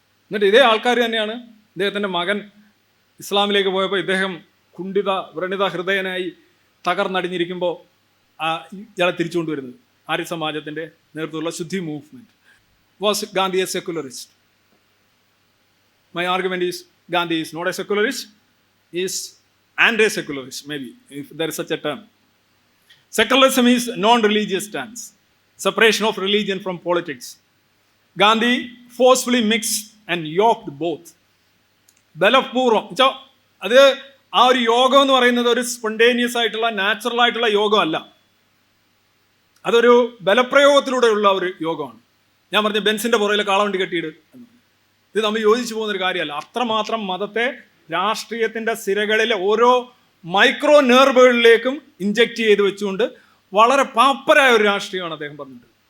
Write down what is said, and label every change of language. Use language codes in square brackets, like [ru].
[ml] എന്നിട്ട് ഇതേ ആൾക്കാർ തന്നെയാണ് ഇദ്ദേഹത്തിൻ്റെ മകൻ ഇസ്ലാമിലേക്ക് പോയപ്പോൾ ഇദ്ദേഹം വ്രണിത ഹൃദയനായി തകർന്നടിഞ്ഞിരിക്കുമ്പോൾ ഇയാളെ തിരിച്ചുകൊണ്ടുവരുന്നത്. ആര്യ സമാജത്തിൻ്റെ നേതൃത്വമുള്ള ശുദ്ധി movement. [en] Was Gandhi a secularist? My argument is Gandhi is not a secularist, is and a secularist, maybe, if there is such a term. Secularism is non-religious stance, separation of religion from politics. Gandhi forcefully mixed and yoked both. [ml] ബലപൂർവം അത് ആ ഒരു യോഗം എന്ന് പറയുന്നത് ഒരു spontaneous ആയിട്ടുള്ള natural ആയിട്ടുള്ള യോഗമല്ല, അതൊരു ബലപ്രയോഗത്തിലൂടെയുള്ള ഒരു യോഗമാണ്. ഞാൻ പറഞ്ഞ ബെൻസിന്റെ പുറകിലെ കാളവണ്ടി കെട്ടിയിട്, ഇത് നമ്മൾ യോജിച്ചു പോകുന്നൊരു കാര്യമല്ല. അത്രമാത്രം മതത്തെ രാഷ്ട്രീയത്തിന്റെ സിരകളിലെ ഓരോ മൈക്രോ നെർവുകളിലേക്കും ഇഞ്ചക്ട് ചെയ്ത് വെച്ചുകൊണ്ട് വളരെ പാപ്പരായ ഒരു രാഷ്ട്രീയമാണ് അദ്ദേഹം പറഞ്ഞത്.